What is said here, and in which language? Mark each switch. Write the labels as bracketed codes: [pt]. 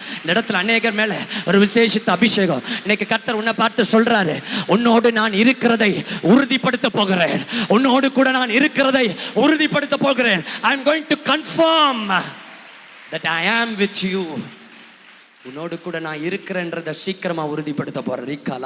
[ta] இந்த இடத்துல அநேகர் மேல ஒரு விசேஷித்த அபிஷேகம். இன்னைக்கு கர்த்தர் உன்னை பார்த்து சொல்றாரு, உன்னோடு நான் இருக்கிறதை உறுதிப்படுத்த போகிறேன். உன்னோடு கூட நான் இருக்கிறதை உறுதிப்படுத்த போகிறேன். [en] I am going to confirm that I am with you. [ta] உன்னோடு கூட நான் இருக்கிறேன்றதை சீக்கிரமா உறுதிப்படுத்த போறேன்.